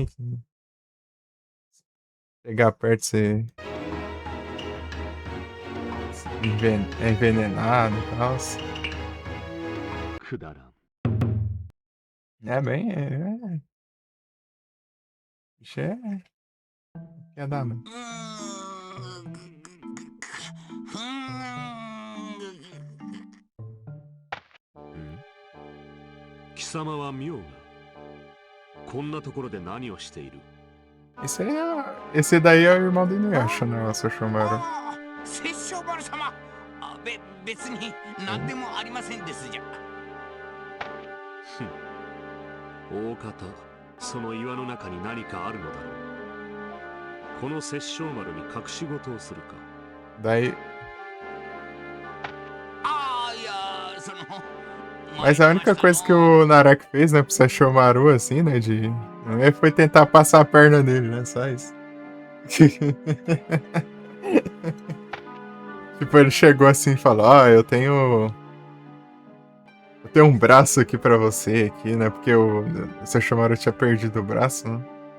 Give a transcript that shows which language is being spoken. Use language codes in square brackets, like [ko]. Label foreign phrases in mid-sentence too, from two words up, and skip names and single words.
[pt] Que chegar perto você é envenenado e tal. É bem. Bicho quer dar, mano. [ja] 貴様は妙な。こんなところで何をしている？ [pt] Esse daí é o irmão do Inuyasha, né? O Sesshomaru. [ja] 殺生丸様。別に何でもありませんですじゃ。大方、その岩の中に何かあるのだろう。この殺生丸に隠し事をするか。 [pt] Daí. [ja] いや、その。 [pt] Mas a única coisa que o Naraki fez, né, pro Sesshomaru, assim, né, ele foi tentar passar a perna dele, né, só isso. Tipo, ele chegou assim e falou, eu tenho um braço aqui pra você, aqui, né, porque o Sesshomaru tinha perdido o braço, né.